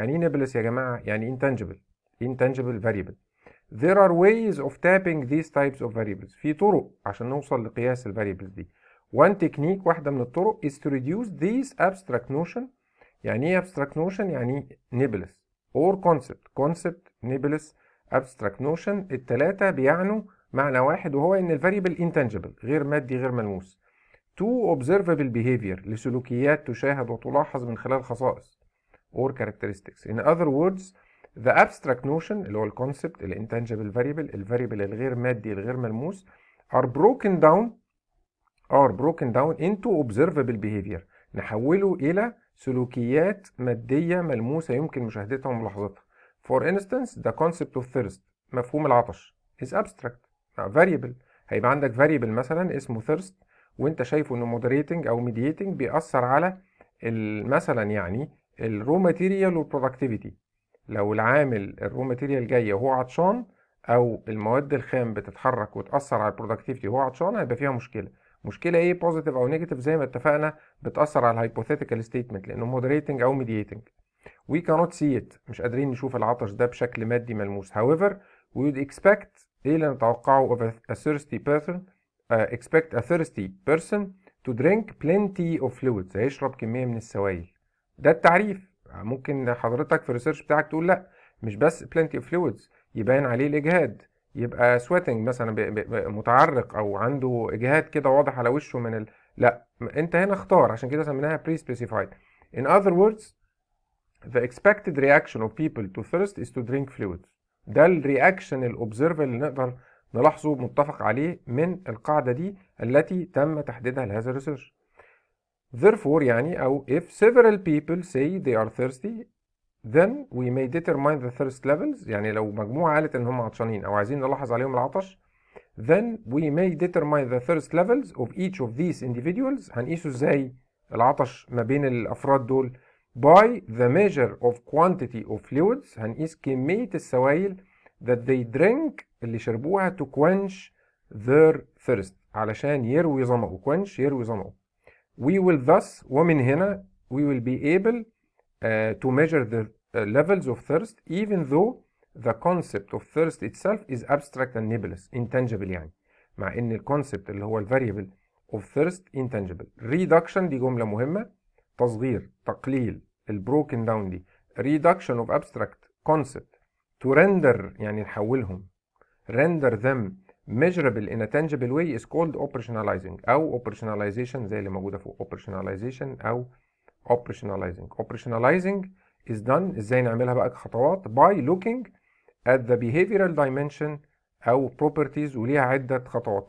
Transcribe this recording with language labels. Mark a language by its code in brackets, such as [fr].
[ar] يعني إيه nebulous يا جماعة؟ يعني [en] intangible variable. There are ways of tapping these types of variables. [ar] في طرق عشان نوصل لقياس الفاريبلز دي. [en] One technique، [ar] واحدة من الطرق [en] is to reduce these abstract notion. [ar] يعني ايه [en] abstract notion؟ يعني nebulous or concept nebulous abstract notion. [ar] التلاتة بيعنوا معنى واحد، وهو ان الفاريبل intangible غير مادي غير ملموس [en] to observable behavior [ar] لسلوكيات تشاهد وتلاحظ من خلال خصائص or characteristics. [en] In other words the abstract notion [ar] اللي هو الكونسبت الانتانجبل variable الفاريبل الغير مادي الغير ملموس [en] are broken down into observable behavior، [ar] نحوله إلى سلوكيات مادية ملموسة يمكن مشاهدتها وملاحظتها. [en] For instance the concept of thirst، [ar] مفهوم العطش [en] is abstract variable. [ar] هيبقى عندك variable مثلا اسمه thirst، وانت شايفه انه moderating او mediating بيأثر على مثلا يعني الرو ماتيريال والبرودكتيفيتي. لو العامل الرو ماتيريال جاي وهو عطشان، او المواد الخام بتتحرك وتاثر على البرودكتيفيتي وهو عطشان، هيبقى فيها مشكله. مشكله ايه؟ بوزيتيف او نيجاتيف زي ما اتفقنا، بتاثر على الهايبوثيتيكال ستيتمنت لانه مودريتنج او ميدييتنج. [en] we cannot see it، [ar] مش قادرين نشوف العطش ده بشكل مادي ملموس. [en] however we would expect، [ar] ايه اللي نتوقعه [en] of a thirsty person expect a thirsty person to drink plenty of fluids، [ar] هيشرب كمية من السوائل. ده التعريف. ممكن حضرتك في الريسيرش بتاعك تقول لا، مش بس [en] plenty of fluids [ar] يبان عليه الإجهاد، يبقى sweating مثلا متعرق أو عنده إجهاد كده واضح على وشه لا، أنت هنا اختار، عشان كده سميناها pre-specified. [en] in other words the expected reaction of people to thirst is to drink fluids. [ar] ده الرياكشن الأوبزرفر اللي نقدر نلاحظه متفق عليه من القاعدة دي التي تم تحديدها لهذا الريسيرش. [en] Therefore يعني أو if several people say they are thirsty then we may determine the thirst levels، [ar] يعني لو مجموعة قالت إن هم عطشانين أو عايزين نلاحظ عليهم العطش، [en] then we may determine the thirst levels of each of these individuals. [ar] هنقيسه إزاي العطش ما بين الأفراد دول؟ [en] by the measure of quantity of fluids، هنقيس كمية السوائل that they drink [ar] اللي شربوها [en] to quench their thirst، [ar] علشان يروي ظمأه. quench يروي ظمأه. [en] we will thus، [ar] ومن هنا [en] we will be able to measure the levels of thirst even though the concept of thirst itself is abstract and nebulous intangible، [ar] يعني مع ان الكونسبت اللي هو الفاريبل [en] of thirst intangible. [ar] reduction دي جملة مهمة، تصغير، تقليل، البروكن داون دي. [en] reduction of abstract concept to render [ar] يعني نحولهم، [en] render them measurable in a tangible way is called operationalizing أو operationalization [ar] زي اللي موجودة فوق. [en] operationalization أو operationalizing. operationalizing is done، [ar] ازاي نعملها بقى كخطوات؟ [en] by looking at the behavioral dimension أو properties، [ar] وليها عدة خطوات.